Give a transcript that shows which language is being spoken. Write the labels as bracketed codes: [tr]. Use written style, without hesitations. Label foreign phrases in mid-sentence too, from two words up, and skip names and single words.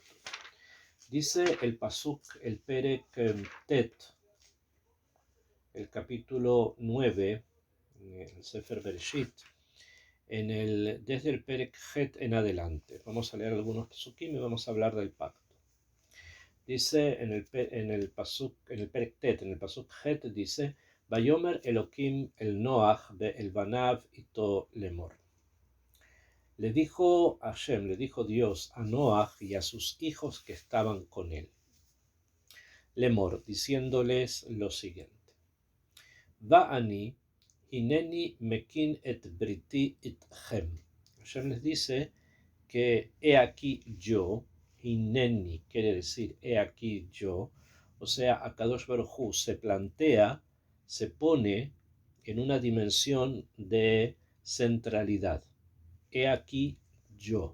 [es] Dice el Pasuk, el [he] פרק ט, [es] el capítulo 9, el [he] ספר בראשית, [es] desde el [he] פרק ח [es] en adelante. Vamos a leer algunos Pasukim y vamos a hablar del pacto. Dice en el Pasuk, en el [he] פרק ט, [es] en el [he] פסוק ח, [es] dice: [he] ויאמר אלוקים אל נח אל בניו איתו לאמר. [es] Le dijo Hashem, le dijo Dios a Noah y a sus hijos que estaban con él. Lemor, diciéndoles lo siguiente: [he] ואני הנני מקים את בריתי אתכם. [es] Hashem les dice que he aquí yo, hineni quiere decir he aquí yo, O sea, [he] הקדוש ברוך הוא [es] se plantea, se pone en una dimensión de centralidad. He aquí yo.